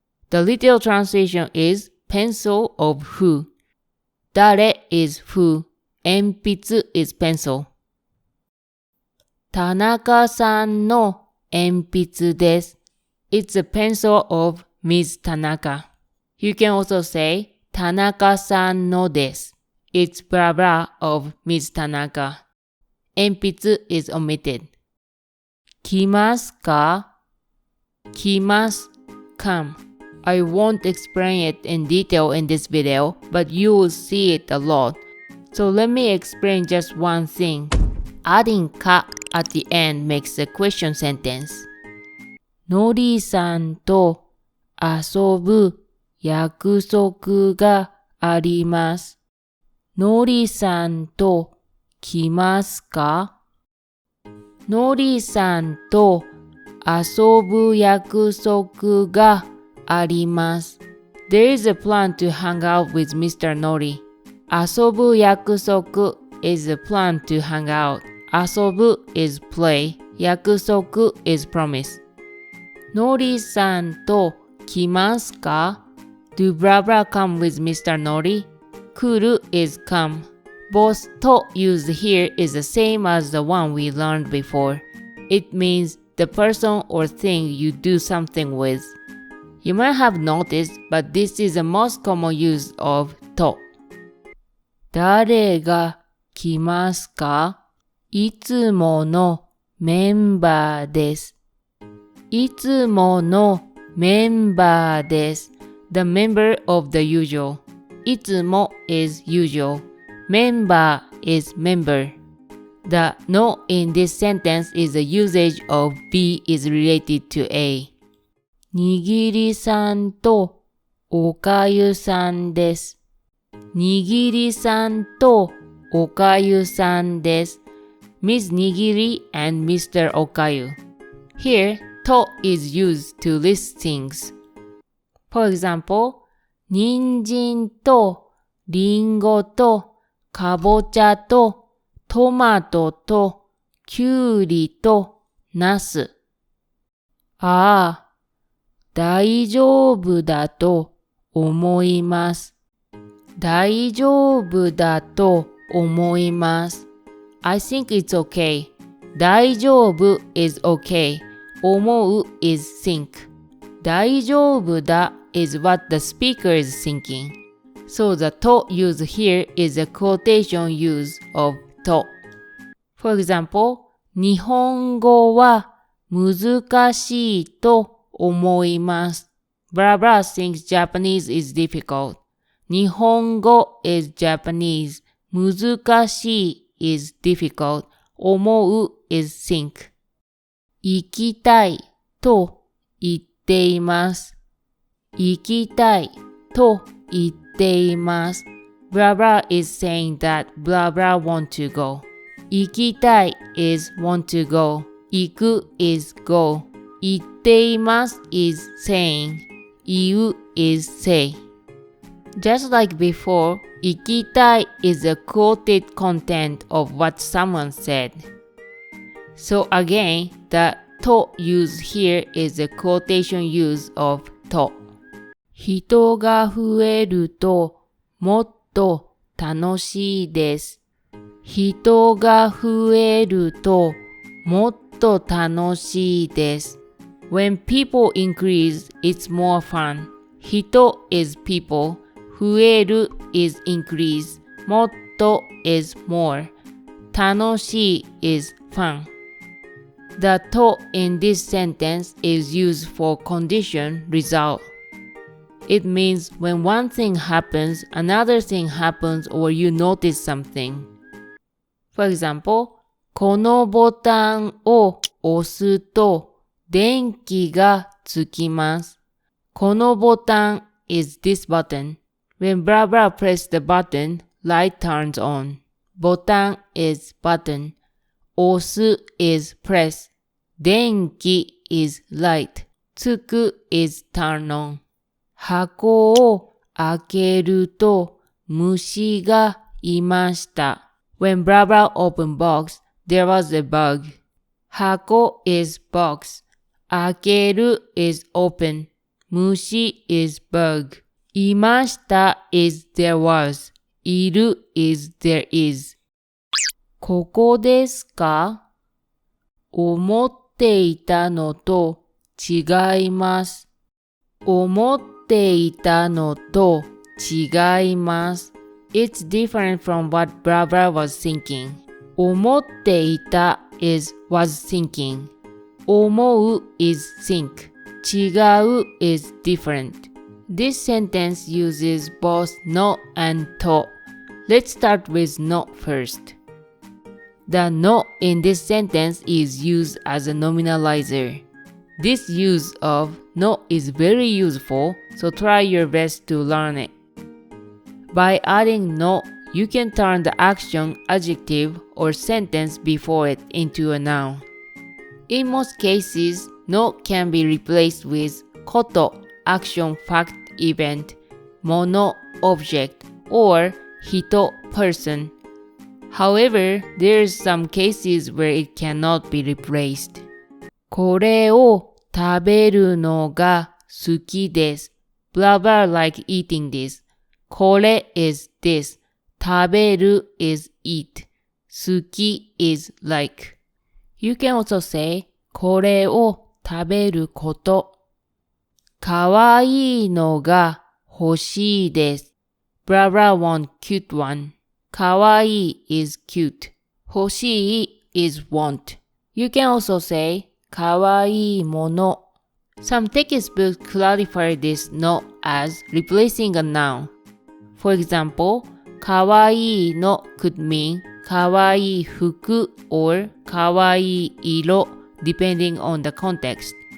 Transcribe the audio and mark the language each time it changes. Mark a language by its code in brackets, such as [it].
[en] The literal translation is pencil of who. 誰 is who 鉛筆 is pencil. [ja] 田中さんの鉛筆です。 [en] It's a pencil of Ms. Tanaka. You can also say [ja] 田中さんのです。 [en] It's blah blah of Ms. Tanaka. 鉛筆 is omitted. [ja] 来ますか？来ます。 [en] Come. I won't explain it in detail in this video, but you will see it a lot. So let me explain just one thing. Adding か at the end makes a question sentence. [ja] のりさんと遊ぶ約束があります。のりさんと来ますか？のりさんと遊ぶ約束があります。 [en] There is a plan to hang out with Mr. Nori. 遊ぶ約束 is a plan to hang out. 遊ぶ is play. 約束 is promise. のりさんと来ますか？ Do blah blah come with Mr. Nori? 来る is come. Both と used here is the same as the one we learned before. It means the person or thing you do something with. You might have noticed, but this is the most common use of と。 [ja] 誰が来ますか？いつものメンバーです。いつものメンバーです。 [en] The member of the usual. いつも is usual. メンバー is member. The no in this sentence is the usage of B is related to A. [ja] にぎりさんとおかゆさんです。にぎりさんとおかゆさんです。 [en] Miss Nigiri and Mr. Okayu. Here, と is used to list things. For example, [ja] 人参とりんごとかぼちゃとトマトときゅうりとナス。ああ。大丈夫だと思います。大丈夫だと思います。 [en] I think it's okay. 大丈夫 is okay. 思う is think. 大丈夫だ is what the speaker is thinking. So the と used here is a quotation use of と。 For example, [ja] 日本語は難しいと思います。 [en] Blah blah thinks Japanese is difficult. 日本語 is Japanese. 難しい is difficult. 思う is think. [ja] 行きたいと言っています。行きたいと言っています。 [en] Blah blah is saying that blah blah want to go. 行きたい is want to go. 行く is go. 言っています is saying. 言う is say. Just like before, 行きたい is a quoted content of what someone said. So again, the と used here is a quotation use of と。 [ja] 人が増えるともっと楽しいです。人が増えるともっと楽しいです。 [en] When people increase, it's more fun. 人 is people. 増える is increase. もっと is more. 楽しい is fun. The と in this sentence is used for condition result. It means when one thing happens, another thing happens or you notice something. For example, [ja] このボタンを押すと電気がつきます。 [en] このボタン is this button. When blah blah press the button, light turns on. ボタン is button. 押す is press. 電気 is light. つく is turn on. [ja] 箱を開けると虫がいました。 [en] When blah blah opened box, there was a bug. 箱 is box. 開ける is open. 虫 is bug. いました is there was. いる is there is. [ja] ここですか？思っていたのと違います。思っていたのと違います。 [en] It's different from what Brava was thinking. 思っていた is was thinking. 思う is think. 違う is different. This sentence uses both no and と. Let's start with no first. The no in this sentence is used as a nominalizer. This use of no is very useful, so try your best to learn it. By adding no, you can turn the action, adjective, or sentence before it into a noun. In most cases, no can be replaced with こと action, fact, event, 物 object, or 人 person. However, there are some cases where it cannot be replaced. [ja] これを食べるのが好きです。 [en] Blah blah like eating this. これ is this. 食べる is eat. 好き is like. You can also say [ja] これを食べること。かわいいのが欲しいです。 [en] Blah blah want cute one. かわいい is cute. 欲しい is want. You can also say [ja] かわいいもの。 [en] Some textbooks clarify this no as replacing a noun. For example, かわいいの could mean [ja] かわいい服 [en] or [ja] かわいい色 [en] depending on the context.